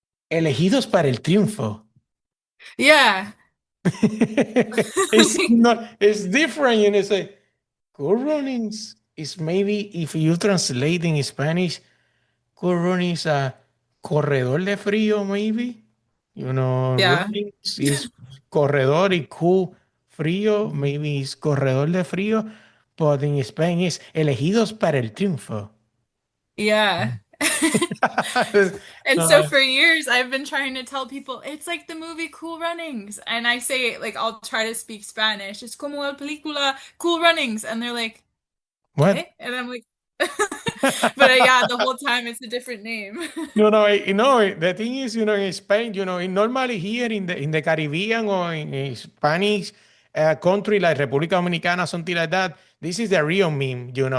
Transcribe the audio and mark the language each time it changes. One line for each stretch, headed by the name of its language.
Spanish: Elegidos para el triunfo.
English: Yeah. It's different, It's like Coronins is maybe if you translate in Spanish, Coron is a
Spanish: corredor de frío,
English: maybe. Yeah. Runnings is
Spanish: corredor y cool frío,
English: maybe is
Spanish: corredor de frío,
English: but in Spain is
Spanish: elegidos para el triunfo.
English: Yeah. And so No, for years, I've been trying to tell people it's like the movie Cool Runnings. And I say, like, I'll try to speak Spanish. It's
Spanish: como la película Cool Runnings.
English: And they're like, what?
Spanish: ¿qué?
English: And I'm like, but yeah, the whole time it's a different name. No, the thing is, in Spain, normally here in the Caribbean or in Spanish country like República Dominicana, something like that, this is the real meme.